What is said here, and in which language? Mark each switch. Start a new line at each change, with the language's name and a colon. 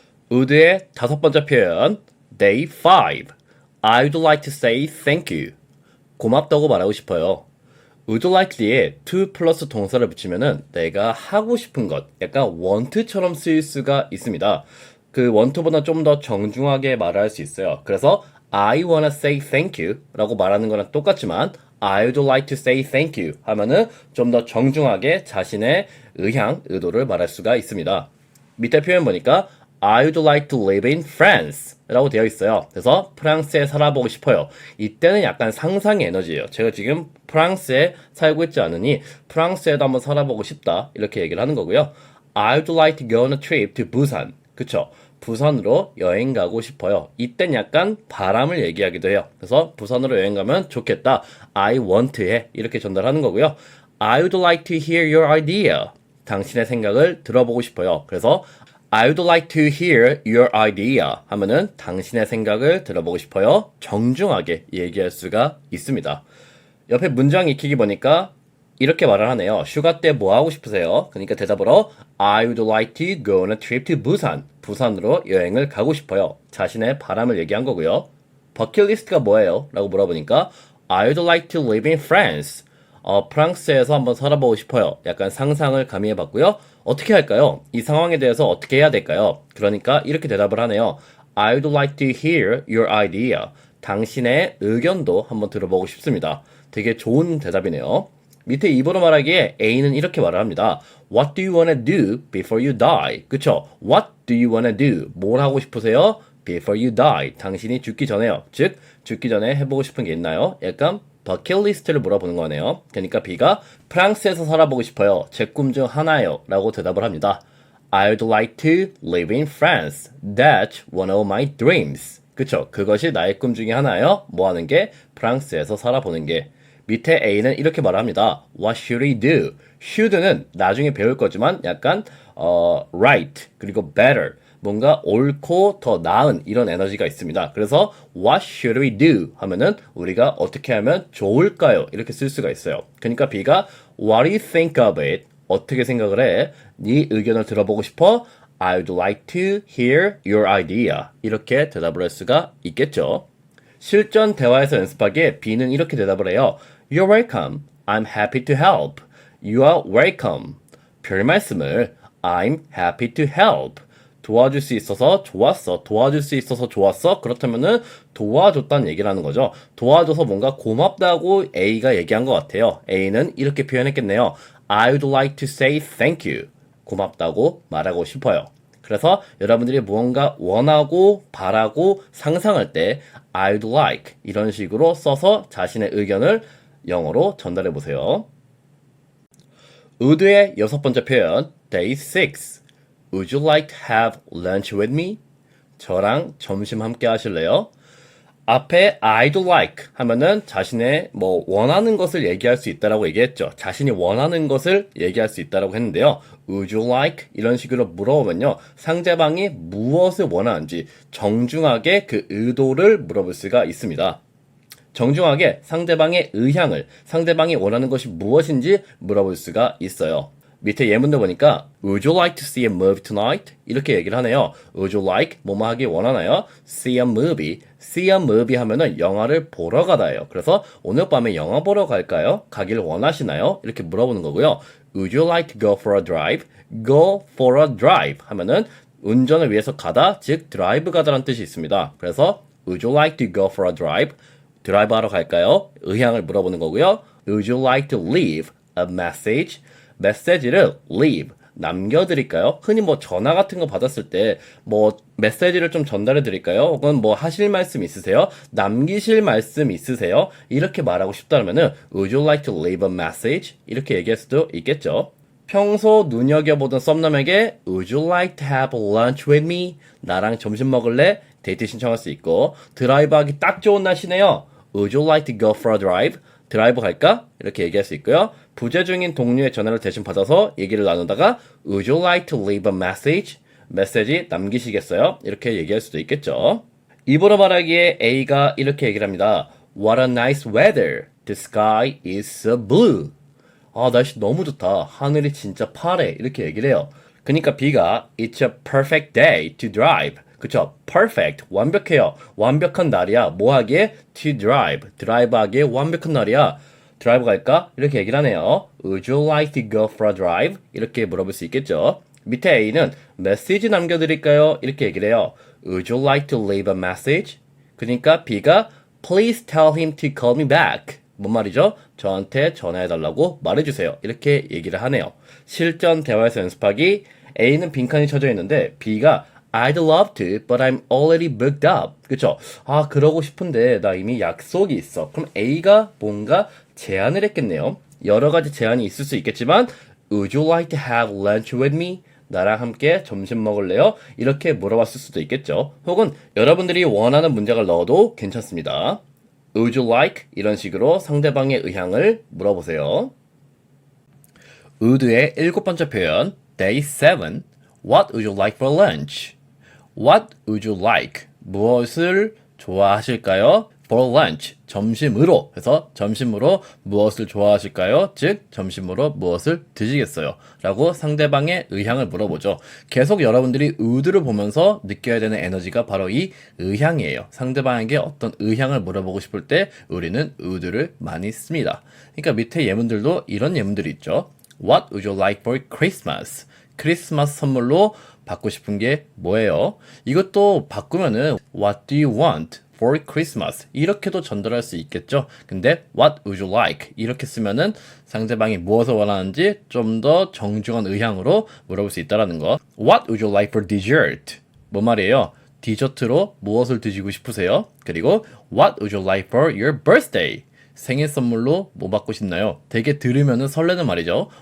English: would의
Korean: 다섯 번째 표현
English: Day 5 I'd like to say thank you.
Korean: 고맙다고 말하고 싶어요. would like 뒤에 to 플러스 동사를 붙이면은 내가 하고 싶은 것, 약간 want처럼 쓰일 수가 있습니다. 그 want보다 좀 더 정중하게 말할 수 있어요. 그래서
English: I wanna say thank you
Korean: 라고 말하는 거랑 똑같지만
English: I'd like to say thank you
Korean: 하면은 좀 더 정중하게 자신의 의향, 의도를 말할 수가 있습니다. 밑에 표현 보니까
English: I'd like to live in France
Korean: 라고 되어 있어요. 그래서 프랑스에 살아보고 싶어요. 이때는 약간 상상의 에너지예요. 제가 지금 프랑스에 살고 있지 않으니 프랑스에도 한번 살아보고 싶다 이렇게 얘기를 하는 거고요.
English: I'd like to go on a trip to Busan.
Korean: 그쵸? 부산으로 여행 가고 싶어요. 이땐 약간 바람을 얘기하기도 해요. 그래서 부산으로 여행 가면 좋겠다.
English: I want해.
Korean: 이렇게 전달하는 거고요.
English: I'd like to hear your idea.
Korean: 당신의 생각을 들어보고 싶어요. 그래서
English: I'd like to hear your idea
Korean: 하면은 당신의 생각을 들어보고 싶어요. 정중하게 얘기할 수가 있습니다. 옆에 문장 익히기 보니까 이렇게 말을 하네요. 휴가 때 뭐 하고 싶으세요? 그러니까 대답으로
English: I would like to go on a trip to Busan.
Korean: 부산으로 여행을 가고 싶어요. 자신의 바람을 얘기한 거고요. 버킷리스트가 뭐예요? 라고 물어보니까
English: I would like to live in France.
Korean: 프랑스에서 한번 살아보고 싶어요. 약간 상상을 가미해봤고요. 어떻게 할까요? 이 상황에 대해서 어떻게 해야 될까요? 그러니까 이렇게 대답을 하네요.
English: I would like to hear your idea.
Korean: 당신의 의견도 한번 들어보고 싶습니다. 되게 좋은 대답이네요. 밑에 입으로 말하기에 A는 이렇게 말을 합니다.
English: What do you wanna do before you die?
Korean: 그쵸?
English: What do you wanna do?
Korean: 뭘 하고 싶으세요?
English: Before you die.
Korean: 당신이 죽기 전에요. 즉, 죽기 전에 해보고 싶은 게 있나요? 약간 버킷리스트를 물어보는 거네요. 그러니까 B가 프랑스에서 살아보고 싶어요. 제 꿈 중 하나예요. 라고 대답을 합니다.
English: I'd like to live in France. That's one of my dreams.
Korean: 그쵸? 그것이 나의 꿈 중에 하나예요. 뭐 하는 게? 프랑스에서 살아보는 게. 밑에 A는 이렇게 말합니다.
English: What should he do?
Korean: should는 나중에 배울 거지만 약간 right 그리고 better 뭔가 옳고 더 나은 이런 에너지가 있습니다. 그래서
English: What should we do?
Korean: 하면은 우리가 어떻게 하면 좋을까요? 이렇게 쓸 수가 있어요. 그러니까 B가
English: What do you think of it?
Korean: 어떻게 생각을 해? 네 의견을 들어보고 싶어?
English: I'd like to hear your idea.
Korean: 이렇게 대답을 할 수가 있겠죠. 실전 대화에서 연습하기에 B는 이렇게 대답을 해요.
English: You're welcome. I'm happy to help. You are welcome.
Korean: 별 말씀을
English: I'm happy to help.
Korean: 도와줄 수 있어서 좋았어. 도와줄 수 있어서 좋았어. 그렇다면은 도와줬다는 얘기를 하는 거죠. 도와줘서 뭔가 고맙다고 A가 얘기한 것 같아요. A는 이렇게 표현했겠네요.
English: I'd like to say thank you.
Korean: 고맙다고 말하고 싶어요. 그래서 여러분들이 무언가 원하고 바라고 상상할 때 I'd like 이런 식으로 써서 자신의 의견을 영어로 전달해 보세요.
English: would의
Korean: 여섯 번째 표현
English: Day 6 Would you like to have lunch with me?
Korean: 저랑 점심 함께 하실래요? 앞에 I'd like 하면은 자신의 뭐 원하는 것을 얘기할 수 있다라고 얘기했죠. 자신이 원하는 것을 얘기할 수 있다라고 했는데요.
English: Would you like?
Korean: 이런 식으로 물어보면요. 상대방이 무엇을 원하는지 정중하게 그 의도를 물어볼 수가 있습니다. 정중하게 상대방의 의향을, 상대방이 원하는 것이 무엇인지 물어볼 수가 있어요. 밑에 예문도 보니까
English: Would you like to see a movie tonight?
Korean: 이렇게 얘기를 하네요.
English: Would you like?
Korean: 뭐뭐 하기 원하나요?
English: See a movie. See a movie
Korean: 하면은 영화를 보러 가다예요. 그래서 오늘 밤에 영화 보러 갈까요? 가길 원하시나요? 이렇게 물어보는 거고요.
English: Would you like to go for a drive?
Korean: Go for a drive 하면은 운전을 위해서 가다, 즉 드라이브 가다라는 뜻이 있습니다. 그래서
English: Would you like to go for a drive?
Korean: 드라이브 하러 갈까요? 의향을 물어보는 거고요.
English: Would you like to leave a message?
Korean: 메시지를 leave, 남겨드릴까요? 흔히 뭐 전화 같은 거 받았을 때 뭐 메시지를 좀 전달해 드릴까요? 혹은 뭐 하실 말씀 있으세요? 남기실 말씀 있으세요? 이렇게 말하고 싶다면은
English: Would you like to leave a message?
Korean: 이렇게 얘기할 수도 있겠죠. 평소 눈여겨보던 썸남에게
English: Would you like to have lunch with me?
Korean: 나랑 점심 먹을래? 데이트 신청할 수 있고 드라이브 하기 딱 좋은 날씨네요.
English: Would you like to go for a drive?
Korean: 드라이브 갈까? 이렇게 얘기할 수 있고요. 부재 중인 동료의 전화를 대신 받아서 얘기를 나누다가
English: Would you like to leave a message?
Korean: 메시지 남기시겠어요? 이렇게 얘기할 수도 있겠죠. 입으로 말하기에 A가 이렇게 얘기를 합니다.
English: What a nice weather. The sky is so blue.
Korean: 아, 날씨 너무 좋다. 하늘이 진짜 파래. 이렇게 얘기를 해요. 그러니까 B가
English: It's a perfect day to drive.
Korean: 그쵸? perfect. 완벽해요. 완벽한 날이야. 뭐 하기에? to drive. 드라이브 하기에 완벽한 날이야. 드라이브 갈까? 이렇게 얘기를 하네요.
English: Would you like to go for a drive?
Korean: 이렇게 물어볼 수 있겠죠. 밑에 A는 메시지 남겨드릴까요? 이렇게 얘기를 해요.
English: Would you like to leave a message?
Korean: 그러니까 B가
English: Please tell him to call me back.
Korean: 뭔 말이죠? 저한테 전화해달라고 말해주세요. 이렇게 얘기를 하네요. 실전 대화에서 연습하기. A는 빈칸이 쳐져 있는데 B가
English: I'd love to, but I'm already booked up.
Korean: 그쵸? 아, 그러고 싶은데 나 이미 약속이 있어. 그럼 A가 뭔가 제안을 했겠네요. 여러 가지 제안이 있을 수 있겠지만
English: Would you like to have lunch with me?
Korean: 나랑 함께 점심 먹을래요? 이렇게 물어봤을 수도 있겠죠. 혹은 여러분들이 원하는 문장을 넣어도 괜찮습니다.
English: Would you like?
Korean: 이런 식으로 상대방의 의향을 물어보세요.
English: would의
Korean: 7번째 표현
English: Day 7 What would you like for lunch? What would you like?
Korean: 무엇을 좋아하실까요? For lunch, 점심으로 해서 점심으로 무엇을 좋아하실까요? 즉 점심으로 무엇을 드시겠어요? 라고 상대방의 의향을 물어보죠. 계속 여러분들이 would를 보면서 느껴야 되는 에너지가 바로 이 의향이에요. 상대방에게 어떤 의향을 물어보고 싶을 때 우리는 would를 많이 씁니다. 그러니까 밑에 예문들도 이런 예문들이 있죠.
English: What would you like for Christmas?
Korean: 크리스마스 선물로 받고 싶은 게 뭐예요?
English: 이것도 바꾸면은 What do you want for Christmas?
Korean: 이렇게도 전달할 수 있겠죠. 근데
English: What would you like?
Korean: 이렇게 쓰면은 상대방이 무엇을 원하는지 좀 더 정중한 의향으로 물어볼 수 있다는 거.
English: What would you like for dessert?
Korean: 뭔 말이에요? 디저트로 무엇을 드시고 싶으세요? 그리고
English: What would you like for your birthday?
Korean: 생일 선물로 뭐 받고 싶나요? 되게 들으면은 설레는 말이죠.